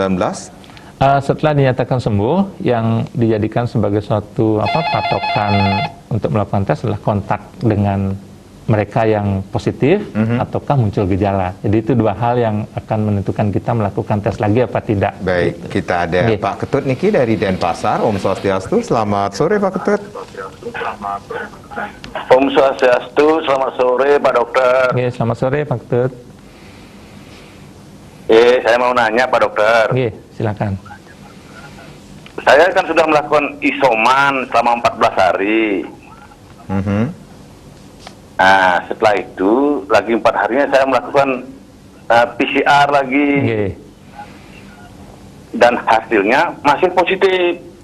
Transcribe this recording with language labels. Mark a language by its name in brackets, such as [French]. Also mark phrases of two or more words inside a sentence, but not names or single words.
[Indonesian] Setelah dinyatakan sembuh, yang dijadikan sebagai suatu patokan untuk melakukan tes adalah kontak dengan mereka yang positif ataukah muncul gejala. Jadi itu dua hal yang akan menentukan kita melakukan tes lagi apa tidak. Baik, kita ada Pak Ketut Niki dari Denpasar. [Balinese] Om Swastiastu, [Indonesian] selamat sore Pak Ketut. [Balinese] Om Swastiastu, [Indonesian] selamat sore Pak Dokter. Selamat sore Pak Ketut. Saya mau nanya Pak Dokter. Silakan. Saya kan sudah melakukan isoman selama 14 hari. Nah, setelah itu lagi 4 harinya saya melakukan PCR lagi, dan hasilnya masih positif.